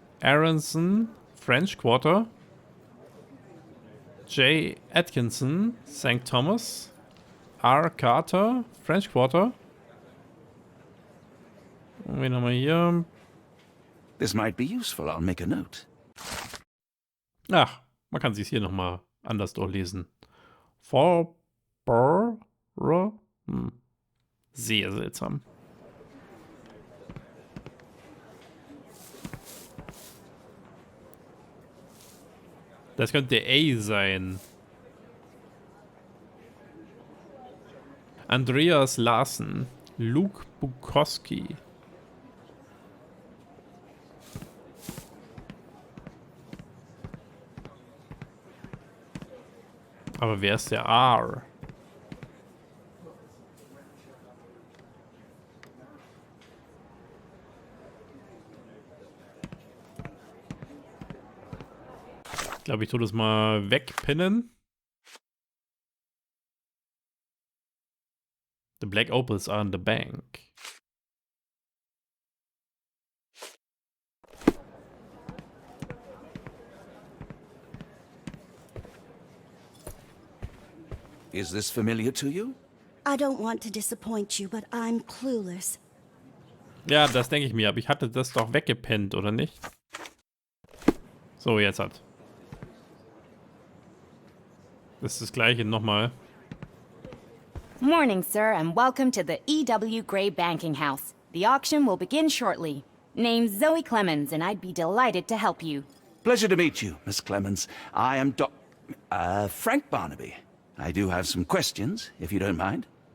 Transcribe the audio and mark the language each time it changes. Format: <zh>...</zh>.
<en>Aronson, French Quarter, J. Atkinson, St. Thomas, R. Carter, French Quarter.</en> <de>Und wen haben wir hier?</de> <en>This might be useful, I'll make a note.</en> <de>Ach, man kann sich hier nochmal anders durchlesen. Forborough? Sehr seltsam. Das könnte A sein. Andreas Larsen. Luke Bukowski. Aber wer ist der R? Ich glaube, ich tue das mal wegpinnen.</de> <en>The black opals are in the bank. Is this familiar to you? I don't want to disappoint you, but I'm clueless.</en> <de>Ja, das denke ich mir, aber ich hatte das doch weggepinnt, oder nicht? So, jetzt hat. Das ist das gleiche nochmal.</de> <en>Morning, sir, and welcome to the E.W. Gray Banking House. The auction will begin shortly. Name's Zoe Clemens, and I'd be delighted to help you. Pleasure to meet you, Miss Clemens. I am Frank Barnaby. I do have some questions, if you don't mind.</en>